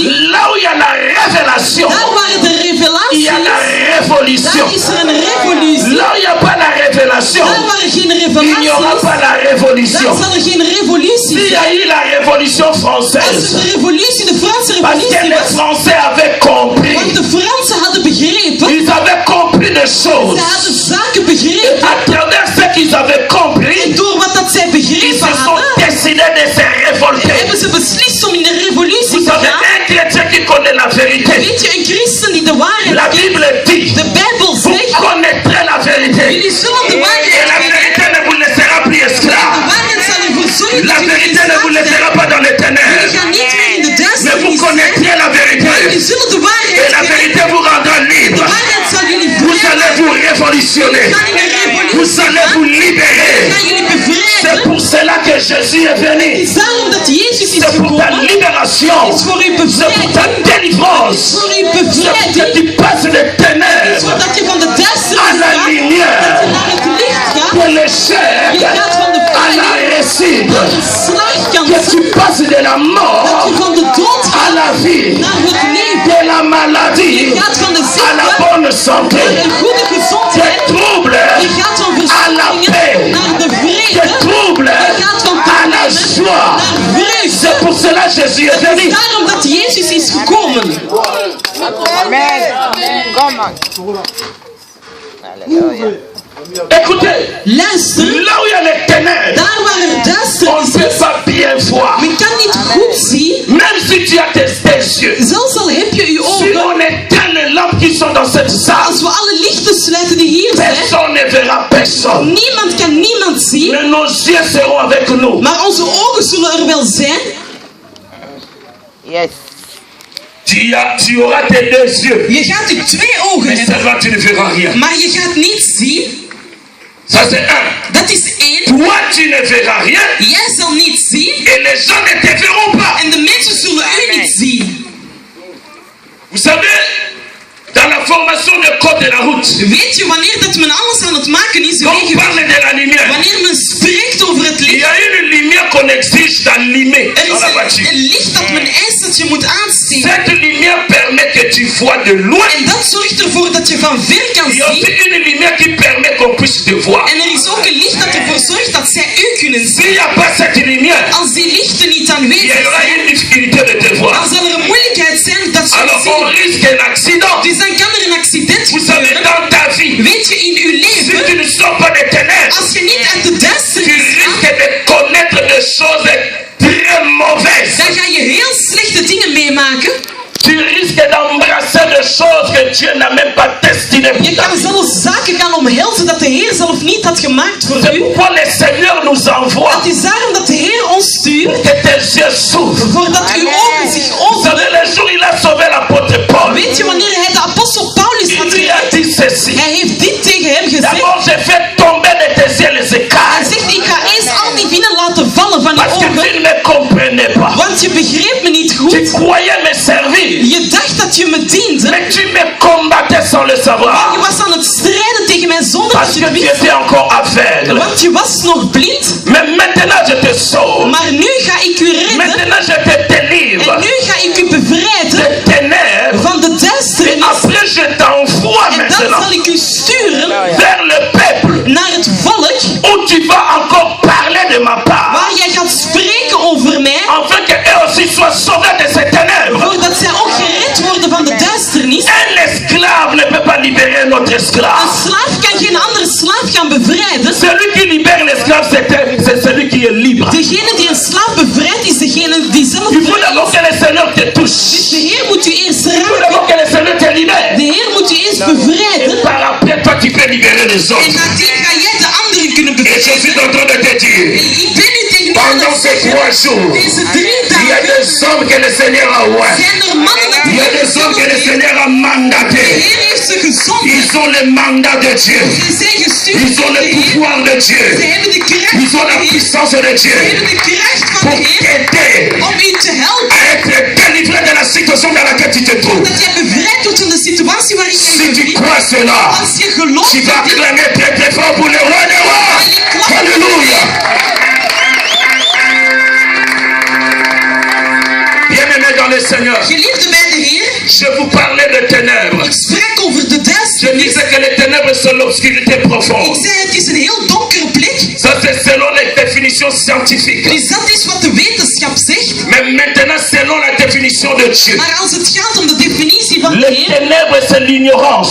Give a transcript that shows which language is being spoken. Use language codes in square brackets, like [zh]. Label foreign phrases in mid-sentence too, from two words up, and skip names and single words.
[fr] Là où il y a la révélation, [nl] Daar waar de [fr] il y [nl] revelatie [fr] a la [nl] is, [fr] révolution. [nl] daar is er een revolutie. [fr] Là où il n'y a pas la révélation, [nl] Daar waar er geen [fr] il n'y [nl] revelatie [fr] aura [nl] is, [fr] pas la révolution. [nl] daar zal er geen revolutie [fr] S'il y [nl] zijn. [fr] a eu la révolution [nl] Als [fr] française, [nl] er de revolutie, de Franse [fr] parce que [nl] revolutie [fr] les [nl] was, [fr] Français avaient [nl] want [fr] compris, [nl] de Fransen hadden begrepen, [fr] ils avaient compris des choses. [nl] ze hadden zaken [fr] Et [nl] begrepen, [fr] à travers ce qu'ils avaient [nl] en [fr] compris, [nl] door wat dat zij [fr] ils [nl] begrepen [fr] se sont [nl] hadden, [fr] décidés de se révolter. [nl] hebben ze beslist om in de revolutie [fr] Vous [nl] te [fr] savez, [nl] gaan. [fr] un chrétien qui connaît la vérité, [nl] Weet je, een christen die de waarheid [fr] la [nl] kent, [fr] Bible dit, [nl] de Bijbel [fr] vous [nl] zegt, [fr] connaîtrez la vérité. [nl] jullie zullen de [fr] Et [nl] waarheid [fr] la [nl] kennen. [fr] vérité ne vous laissera plus [nl] De [fr] esclave. [nl] waarheid zal ervoor zorgen [fr] La [nl] dat jullie [fr] vérité ne vous [nl] slaaf zijn. [fr] laissera pas dans les [nl] Jullie [fr] ténèbres. [nl] gaan niet meer in de [fr] Mais vous [nl] duisternis zijn. [fr] connaîtrez la vérité. [nl] Jullie zullen de [fr] Et [nl] waarheid [fr] la [nl] kennen. [fr] vérité vous rendra [nl] De [fr] libre. [nl] waarheid zal jullie [fr] Vous allez vous [nl] vrijmaken. [fr] révolutionner. [nl] Gaan in een revolutie [fr] Vous allez [nl] gaan. [fr] vous libérer. [nl] Gaan jullie [fr] C'est [nl] bevrijden. [fr] pour cela que Jésus est [nl] Het [fr] venu. [nl] is daarom dat Jezus is [fr] C'est pour ta [nl] gekomen. [fr] libération. [nl] Het is voor uw [fr] C'est pour ta [nl] bevrijding. [fr] délivrance. [nl] Voor uw [fr] C'est pour que [nl] bevrijding. [fr] tu passes des ténèbres [nl] Zodat je van de [fr] à [nl] duisternis [fr] la [nl] gaat. [fr] lumière. [nl] Dat je naar het licht gaat. [fr] Que l'échec [nl] Je gaat van de [fr] à la [nl] pijn [fr] réussite. [nl] naar de slagkant. [fr] Que tu passes de la [nl] Dat [fr] mort [nl] je van de dood [fr] à [nl] gaat [fr] la vie. [nl] naar het leven. [fr] De la maladie [nl] Je gaat van de [fr] à la [nl] ziekte [fr] bonne santé. [nl] naar een goede [fr] Des [nl] gezondheid. [fr] troubles [nl] Je gaat van [fr] à la paix. [nl] verzoekingen naar de [fr] Des [nl] vrede. [fr] troubles [nl] Je gaat van [fr] à la [nl] problemen [fr] joie. [nl] naar vreugde. [fr] C'est pour cela que Jésus est [nl] Het [fr] venu. [nl] is daarom dat Jezus is gekomen. [en] Amen. Come on. Hallelujah. [fr] Écoutez, [nl] Luister, [fr] là où il y a les ténèbres, [nl] daar waar er [fr] on [nl] duisternis [fr] ne peut [nl] is, [fr] pas bien voir. [nl] men kan niet goed zien, [fr] Même si tu as tes yeux, [nl] zelfs al heb je je [fr] si [nl] ogen. [fr] on éteint les lampes qui sont dans cette salle, [nl] Als we alle lichten sluiten die hier zijn. [fr] Personne ne verra personne. [nl] Niemand kan niemand zien. [fr] Mais nos yeux seront avec nous. [nl] Maar onze ogen zullen er wel zijn. [fr] Yes. Tu auras tes deux yeux. [nl] Je gaat je twee ogen [fr] Mais [nl] hebben. [fr] seulement tu ne verras rien. [nl] Maar je gaat niet zien. [fr] Ça c'est un. [nl] Dat is één. [fr] Toi tu ne verras rien. [nl] Jij zal niet zien. [fr] Et les gens ne te verront pas. [nl] En de mensen zullen u niet zien. [fr] Vous savez, dans la formation de code de la route, [nl] Weet je wanneer dat men alles aan het maken is? [fr] quand on parle de la lumière, [nl] Wanneer men spreekt over het [fr] il y [nl] licht. [fr] a une lumière qu'on exige d'allumer [nl] Er [fr] dans [nl] is [fr] la voiture. [nl] een licht dat men eist dat je moet aansteken. [fr] Cette lumière permet que tu vois de loin. [nl] En dat zorgt ervoor dat je van ver kan [fr] Il y a aussi [nl] zien. [fr] une lumière qui permet qu'on puisse te voir. [nl] En er is ook een licht dat ervoor zorgt dat zij u kunnen zien. [fr] S'il n'y a pas cette lumière, [nl] Als die lichten niet [fr] il [nl] aanwezig [fr] y aura [nl] zijn, [fr] une difficulté de te voir. [nl] dan zal er een moeilijkheid zijn dat je [fr] Alors [nl] het [fr] on [nl] ziet. [fr] risque un accident. [nl] Dus dan kan er een accident [fr] Vous savez, [nl] gebeuren. [fr] dans ta vie, [nl] Weet je, in uw [fr] si tu [nl] leven, [fr] ne sors pas des ténèbres, [nl] als je niet uit de [fr] tu [nl] duisternis gaat, [fr] risques de connaître des choses très mauvaises. [nl] dan ga je heel slechte dingen meemaken. [fr] Tu risques d'embrasser des choses que Dieu n'a même pas destinées pour [nl] Je [fr] ta [nl] kan [fr] vie. [nl] zelfs zaken gaan omhelzen dat de Heer zelf niet had gemaakt voor [fr] C'est [nl] u. [fr] pourquoi le Seigneur nous envoie [nl] Het is daarom dat de Heer ons stuurt, [fr] que tes yeux s'ouvrent. [nl] voordat uw ogen zich [fr] Vous [nl] openen. [fr] savez, le jour où il a sauvé l'apôtre Paul, [nl] Weet je wanneer hij de apostel Paulus had [fr] il lui a [nl] gered? [fr] dit ceci. [nl] Hij heeft dit tegen hem gezegd. [fr] D'abord, j'ai fait tomber de tes yeux les [nl] Hij [fr] écailles. [nl] zegt, ik ga eens al die vinnen laten vallen van [fr] Parce [nl] je [fr] que tu [nl] ogen, [fr] ne me comprenais pas. [nl] want je begreep me niet [fr] Tu [nl] goed. [fr] croyais me servir. [nl] Je dacht dat je me diende, [fr] Mais tu me combattais sans le [nl] je [fr] savoir. [nl] was aan het strijden tegen mij zonder [fr] Parce [nl] dat je [fr] que [nl] het [fr] tu [nl] wist. [fr] étais encore aveugle. [nl] Want je was nog blind. [fr] Mais maintenant, je te sauve. [nl] Maar nu ga ik u redden. [fr] Maintenant, je te délivre [nl] En nu ga ik u bevrijden [fr] des ténèbres. [nl] van de [fr] Et [nl] duisternis. [fr] après, je t'envoie [nl] En dan [fr] maintenant [nl] zal ik u sturen [fr] vers le peuple [nl] naar het volk [fr] où tu vas encore parler de ma part. [nl] waar jij gaat spreken over mij. [fr] Afin qu'eux aussi soient sauvés de ces ténèbres. [nl] Voordat zij ook gered worden van de duisternis. [fr] Un esclave ne peut pas libérer un autre [nl] Een [fr] esclave. [nl] slaaf kan geen andere slaaf gaan bevrijden. [fr] Celui qui libère l'esclave, c'est celui qui est libre. [nl] Degene die een slaaf bevrijdt is degene die zelf [fr] Il faut [nl] vrij [fr] d'abord [nl] is. [fr] que le Seigneur te [nl] Dus [fr] touche. [nl] de Heer moet u eerst [fr] Il faut [nl] raken. [fr] d'abord que le Seigneur te libère. [nl] De Heer moet u eerst [fr] Et [nl] bevrijden. [fr] par après, toi, tu peux libérer les [nl] En [fr] autres. [nl] nadien ga jij de anderen kunnen [fr] Et je [nl] bevrijden. [fr] suis en train de te dire, [nl] En ik ben u tegen u aan [fr] pendant [nl] het [fr] ces [nl] zeggen, [fr] 3 jours, [nl] deze 3 [fr] il y a [nl] dagen [fr] des hommes que le Seigneur a oint. [nl] zijn er mannen dat [fr] Il y a des hommes que le [nl] de [fr] Seigneur a mandatés. [nl] Heer heeft ze gezonden. [fr] Ils ont le mandat de Dieu. [nl] Ze zijn gestuurd [fr] Ils ont [nl] van de [fr] le [nl] Heer. [fr] pouvoir de [nl] Ze [fr] Dieu. [nl] hebben de kracht [fr] Ils ont [nl] van de [fr] la [nl] Heer. [fr] puissance de [nl] Ze [fr] Dieu [nl] hebben de kracht van [fr] pour [nl] de Heer [fr] t'aider [nl] om u te helpen. [fr] à être délivré de la situation dans laquelle tu te trouves. [nl] Dat jij bevrijd wordt van de situatie waarin jij [fr] Si [nl] je [fr] tu [nl] bevindt. [fr] crois cela, [nl] Als je gelooft [fr] tu vas [nl] in dit, [fr] clamer très très fort pour le roi des rois. Alléluia. Bien-aimés dans le Seigneur, [nl] geliefde bij de Heer, [fr] je vous parlais de ténèbres. [nl] ik sprak over de [fr] Je [nl] duisternis. [fr] disais que les ténèbres sont l'obscurité [nl] Ik [fr] profonde. [nl] zei het is een heel donkere plek. [fr] Ça c'est selon les définitions scientifiques. [nl] Dus dat is wat de wetenschap zegt. [fr] Mais maintenant selon la définition de Dieu. [nl] Maar als het gaat om de definitie van de [fr] Les [nl] Heer, [fr] ténèbres c'est l'ignorance.